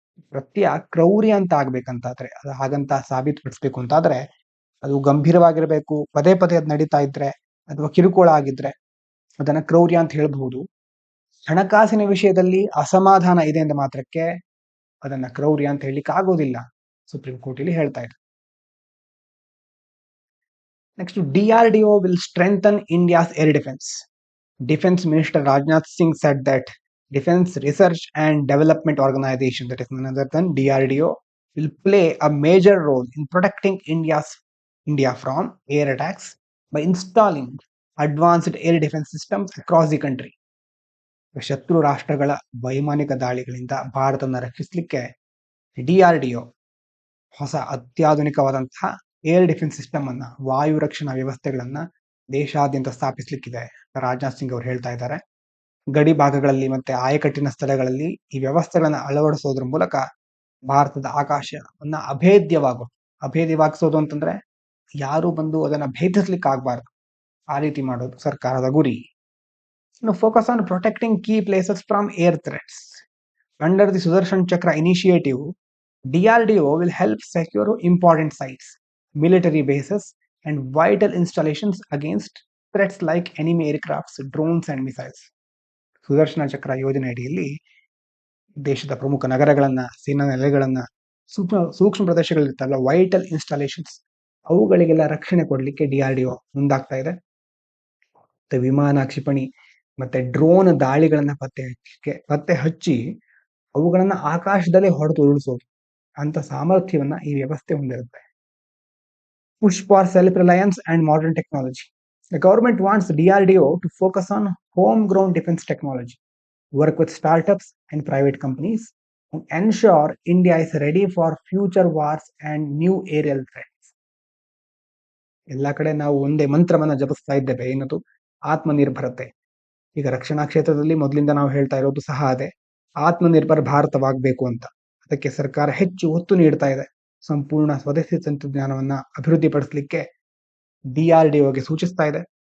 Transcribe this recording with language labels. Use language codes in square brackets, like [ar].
[kn] ಪ್ರತ್ಯ ಕ್ರೌರ್ಯ ಅಂತ ಆಗ್ಬೇಕಂತಾದ್ರೆ, ಅದು ಹಾಗಂತ ಸಾಬೀತುಪಡಿಸ್ಬೇಕು ಅಂತಾದ್ರೆ ಅದು ಗಂಭೀರವಾಗಿರ್ಬೇಕು. ಪದೇ ಪದೇ ಅದ್ ನಡೀತಾ ಇದ್ರೆ ಅಥವಾ ಕಿರುಕುಳ ಆಗಿದ್ರೆ ಅದನ್ನ ಕ್ರೌರ್ಯ ಅಂತ ಹೇಳ್ಬಹುದು. ಹಣಕಾಸಿನ ವಿಷಯದಲ್ಲಿ ಅಸಮಾಧಾನ ಇದೆ ಅಂದ ಮಾತ್ರಕ್ಕೆ ಅದನ್ನ ಕ್ರೌರ್ಯ ಅಂತ ಹೇಳಿಕ್ಕೆ ಆಗೋದಿಲ್ಲ, ಸುಪ್ರೀಂ ಕೋರ್ಟ್ ಇಲ್ಲಿ ಹೇಳ್ತಾ ಇದೆ. [en] Next, DRDO will strengthen India's air defense. Defense Minister Rajnath Singh said that Defense Research and Development Organization, that is none other than DRDO, will play a major role in protecting India from air attacks by installing advanced air defense systems across the country. [kn] ಶತ್ರು ರಾಷ್ಟ್ರಗಳ ವೈಮಾನಿಕ ದಾಳಿಗಳಿಂದ ಭಾರತವನ್ನು ರಕ್ಷಿಸಲಿಕ್ಕೆ DRDO ಹೊಸ ಅತ್ಯಾಧುನಿಕವಾದಂತಹ air defence system ಅನ್ನ, ವಾಯು ರಕ್ಷಣಾ ವ್ಯವಸ್ಥೆಗಳನ್ನ ದೇಶಾದ್ಯಂತ ಸ್ಥಾಪಿಸಲಿಕ್ಕಿದೆ. ರಾಜನಾಥ್ ಸಿಂಗ್ ಅವರು ಹೇಳ್ತಾ ಇದ್ದಾರೆ. ಗಡಿ ಭಾಗಗಳಲ್ಲಿ ಮತ್ತೆ ಆಯಕಟ್ಟಿನ ಸ್ಥಳಗಳಲ್ಲಿ ಈ ವ್ಯವಸ್ಥೆಗಳನ್ನ ಅಳವಡಿಸೋದ್ರ ಮೂಲಕ ಭಾರತದ ಆಕಾಶವನ್ನ ಅಭೇದ್ಯವಾಗಿಸೋದು ಅಂತಂದ್ರೆ ಯಾರು ಬಂದು ಅದನ್ನ ಭೇದಿಸ್ಲಿಕ್ಕೆ ಆಗ್ಬಾರ್ದು. ಆ ರೀತಿ ಮಾಡೋದು ಸರ್ಕಾರದ ಗುರಿ. [en] Focus on protecting key places from air threats. Under the Sudarshan Chakra initiative, DRDO will help secure important sites, military bases, and vital installations against threats like enemy aircrafts, drones, and missiles. [kn] Sudarshan ಚಕ್ರ ಯೋಜನೆ ಅಡಿಯಲ್ಲಿ ದೇಶದ ಪ್ರಮುಖ ನಗರಗಳನ್ನ, ಸೇನಾ ನೆಲೆಗಳನ್ನ, ಸೂಕ್ಷ್ಮ ಪ್ರದೇಶಗಳಿರ್ತಲ್ಲ, ವೈಟಲ್ ಇನ್ಸ್ಟಾಲೇಷನ್ಸ್, ಅವುಗಳಿಗೆಲ್ಲ ರಕ್ಷಣೆ ಕೊಡ್ಲಿಕ್ಕೆ DRDO ಮುಂದಾಗ್ತಾ ಇದೆ. ಮತ್ತೆ ವಿಮಾನ, ಕ್ಷಿಪಣಿ ಮತ್ತೆ ಡ್ರೋನ್ ದಾಳಿಗಳನ್ನ ಪತ್ತೆ ಹಚ್ಚಿ ಅವುಗಳನ್ನ ಆಕಾಶದಲ್ಲೇ ಹೊಡೆದು ಉರುಳಿಸೋದು ಅಂತ ಸಾಮರ್ಥ್ಯವನ್ನ ಈ ವ್ಯವಸ್ಥೆ ಹೊಂದಿರುತ್ತೆ. [en] Push for self-reliance and modern technology. The government wants DRDO to focus on homegrown defense technology, work with startups and private companies, and ensure India is ready for future wars and new aerial threats. [kn] ಎಲ್ಲ ಕಡೆ ನಾವು ಒಂದೇ ಮಂತ್ರವನ್ನ ಜಪಿಸ್ತಾ ಇದ್ದೇವೆ, ಏನದು? ಆತ್ಮನಿರ್ಭರತೆ. ಈಗ ರಕ್ಷಣಾ ಕ್ಷೇತ್ರದಲ್ಲಿ ಮೊದಲಿಂದ ನಾವು ಹೇಳ್ತಾ ಇರೋದು ಸಹ ಅದೇ, ಆತ್ಮನಿರ್ಭರ ಭಾರತವಾಗಬೇಕು ಅಂತ. ಅದಕ್ಕೆ ಸರ್ಕಾರ ಹೆಚ್ಚು ಒತ್ತು ನೀಡ್ತಾ ಇದೆ. ಸಂಪೂರ್ಣ ಸ್ವದೇಶಿ ತಂತ್ರಜ್ಞಾನವನ್ನ ಅಭಿವೃದ್ಧಿಪಡಿಸಲಿಕ್ಕೆ DRDOಗೆ ಸೂಚಿಸ್ತಾ ಇದೆ.